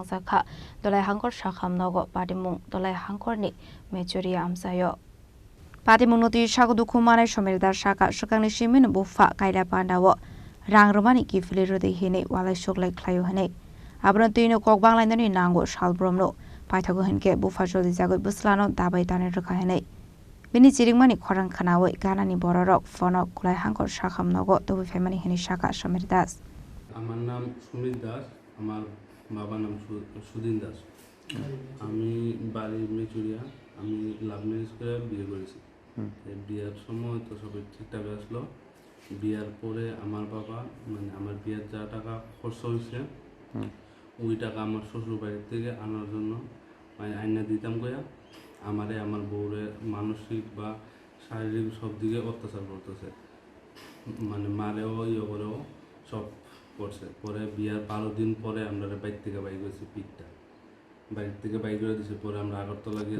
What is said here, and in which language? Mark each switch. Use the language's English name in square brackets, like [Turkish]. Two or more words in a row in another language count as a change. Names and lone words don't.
[Kok Borok] sa kha dolai hangkor sakham no go party mung dolai hangkor ni mechuri amsa yo party muno ti sagudu khumma nai somirdar saka sakang ni simin bu fa kaila panda wo rang romani ki filero de hine wala shoklai khlayo hane abron tino kok banglai ni nango salbrom no paithago henke bu fa jodi jago buslano dabai tane rakha hane Bini chiringmani khorang khanawai ganani bororok fonok kulai hangkor sakham nogo tobu family hini saka Samir Das [Bangla] আমার নাম সুমিত দাস আমার বাবার নাম সুদিন দাস আমি বাড়ি মেচুরিয়া আমি লাভ ম্যারেজ করে বিয়ে করেছি বিয়ের সময় তো সবই ঠিকঠাক আসলো বিয়ের পরে আমার বাবা মানে আমার বিয়ের যা টাকা খরচ হয়েছে ওই টাকা আমার শ্বশুর বাড়ির থেকে আনার জন্য মানে আইনা দিতাম কয়া আমারে আমার বউরে মানসিক বা শারীরিক সব দিকে অত্যাচার করতেছে মানে মারেও ইয়ে করেও সব করছে পরে বিয়ার 12 দিন পরে আমরা বাইর থেকে বাইর করেছি পিকটা বাইর থেকে বাইর করে দিয়েছে পরে আমরা আগরতলা গিয়ে